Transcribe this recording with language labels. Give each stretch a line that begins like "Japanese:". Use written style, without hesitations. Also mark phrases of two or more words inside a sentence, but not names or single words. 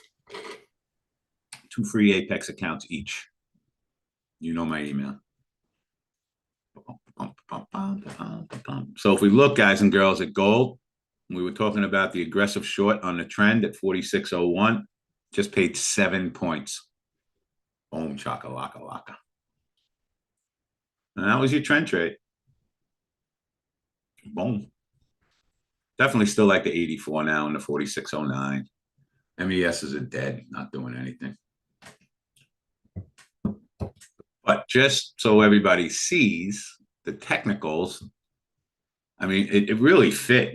English: 2 free Apex accounts each. You know my email. So if we look, guys and girls, at gold, we were talking about the aggressive short on the trend at 46.01. Just paid 7 points. Boom, chaka-laka laka. And that was your trend trade. Boom. Definitely still like the 84 now and the 46.09. MESs are dead, not doing anything. But just so everybody sees the technicals, I mean, it really fit.